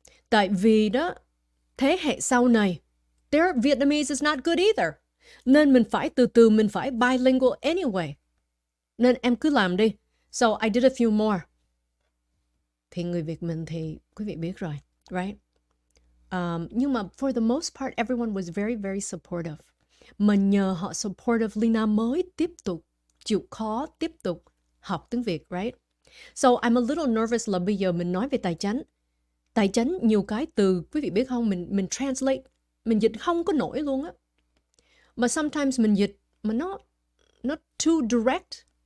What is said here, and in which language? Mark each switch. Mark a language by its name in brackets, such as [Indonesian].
[Vietnamese] Tại vì đó, thế hệ sau này, [English] their Vietnamese is not good either. [Vietnamese] Nên mình phải từ từ, mình phải [English] bilingual anyway. [Vietnamese] Nên em cứ làm đi. [English] So I did a few more. [Vietnamese] Thì người Việt mình thì quý vị biết rồi, right? Nhưng mà [English] for the most part, everyone was very, very supportive. [Vietnamese] Mà nhờ họ supportive, Leyna mới tiếp tục chịu khó, tiếp tục học tiếng Việt, right? [English] So I'm a little nervous [Vietnamese] là bây giờ mình nói về tài chánh. Tài chánh nhiều cái từ, quý vị biết không, mình translate, mình dịch không có nổi luôn á. Mà sometimes mình dịch mà nó [English] too direct.